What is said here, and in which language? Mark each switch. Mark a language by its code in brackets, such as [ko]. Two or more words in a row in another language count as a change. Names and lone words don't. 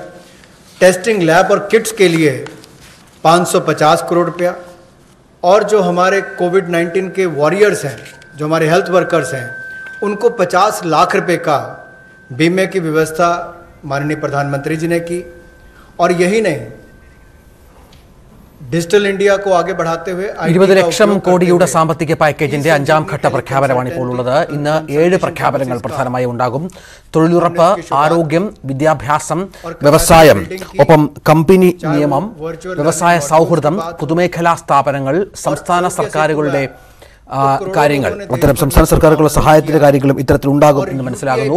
[en] testing lab [hi] और किट्स के लिए 550 करोड़ रुपया, और जो हमारे कोविड-19 के वॉरियर्स हैं, जो हमारे [en] health workers [hi] हैं, उनको 50 लाख रुपए का बीमे की व्यवस्था माननीय प्रधानमंत्री जी ने की। और यही नहीं, ഡിജിറ്റൽ ഇന്ത്യ को आगे बढ़ाते हुए [ml] 20 ലക്ഷം കോടിയുടെ സാമ്പത്തിക പാക്കേജിന്റെ 5ാം ഘട്ട പ്രഖ്യാപനമാണ് ഇപ്പോൾ ഉള്ളത്. ഇന്ന് 7 പ്രഖ്യാപനങ്ങൾ പ്രധാനമായി ഉണ്ടാകും. തൊഴിലുറപ്പ്, ആരോഗ്യം, വിദ്യാഭ്യാസം, വ്യവസായം, ഒപ്പം കമ്പനി നിയമം, വ്യവസായ സൗഹൃദം, പൊതുമേഖലാ സ്ഥാപനങ്ങൾ, സംസ്ഥാന സർക്കാരുകളുടെ കാര്യങ്ങൾ, അത്തരം സംസ്ഥാന സർക്കാരുകളുടെ സഹായത്തിന്റെ കാര്യങ്ങളും ഇത്തരത്തിലുണ്ടാകും എന്ന് മനസ്സിലാകുന്നു.